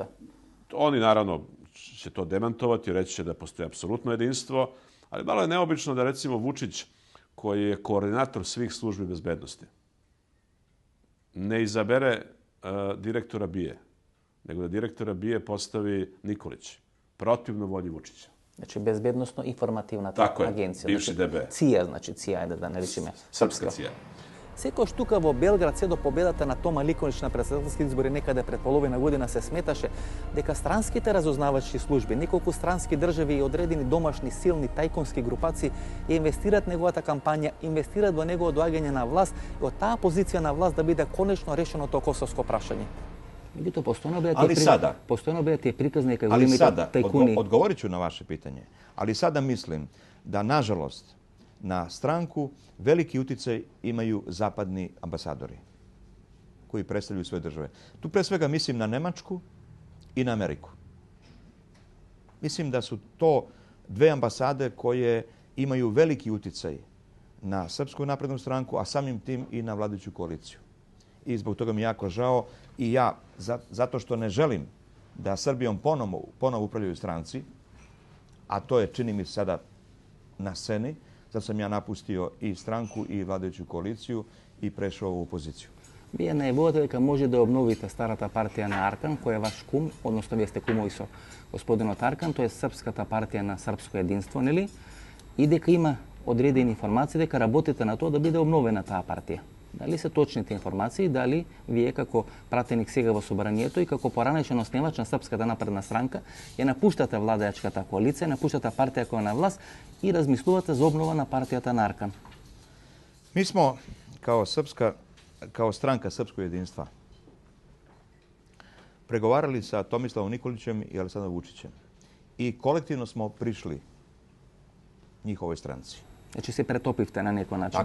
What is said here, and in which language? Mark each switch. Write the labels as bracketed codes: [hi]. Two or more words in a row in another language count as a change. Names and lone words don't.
[sr] Oni, naravno, će to demantovati, reći će da postoji apsolutno jedinstvo, ali malo je neobično da, recimo, Vučić, koji je koordinator svih službi bezbednosti, ne izabere direktora BIA, nego da direktora BIA postavi Nikolić, protivno volji Vučića. Znači, bezbednostno-informativna agencija. Bivši DB. CIA, znači CIA, da ne rečem. Srpska CIA. [mk] Секој штука во Белград се до победата на Тома Ликонич на председателски избори некаде пред половина година се сметаше дека странските разузнавачки служби, неколку странски држави и одредени домашни силни тајконски групации инвестираат неговата кампања, инвестираат во неговото доаѓање на власт и од таа позиција на власт да биде конечно решено тоа косовско прашање. Меѓутоа постојано беа тие приказни дека големите тајкуни. [sr] Odgovorit ću na vaše pitanje. Ali sada mislim da, nažalost, na stranku veliki uticaj imaju zapadni ambasadori koji predstavljaju svoje države. Tu pre svega mislim na Nemačku i na Ameriku. Mislim da su to dve ambasade koje imaju veliki uticaj na Srpsku naprednu stranku, a samim tim i na vladajuću koaliciju. I zbog toga mi je jako žao i ja, zato što ne želim da Srbijom ponovo upravljaju stranci, a to je, čini mi se, sada na sceni, zato sam ja napustio i stranku i vladajuću koaliciju i prešao u opoziciju. [mk] Вие најавувате дека може да обновите старата партија на Аркан, која е ваш кум, односно вие сте кумови со господинот Аркан, тоа е Српската партија на српско единство, нели? И дека има одредени информации дека работите на тоа да биде обновена таа партија. Дали се точните информации, дали вие како пратеник сега во собранието и како поранешен основач на Српската напредна странка ја напуштате владеачката коалиција, напуштате партија која е на власт и размислувате за обнова на партијата на Аркан? [sr] Mi smo kao stranka Srpskog jedinstva pregovarali sa Tomislavom Nikolićem i Aleksandrom Vučićem i kolektivno smo prišli njihovoj stranci. [mk] Значи се претопивте на неко начин.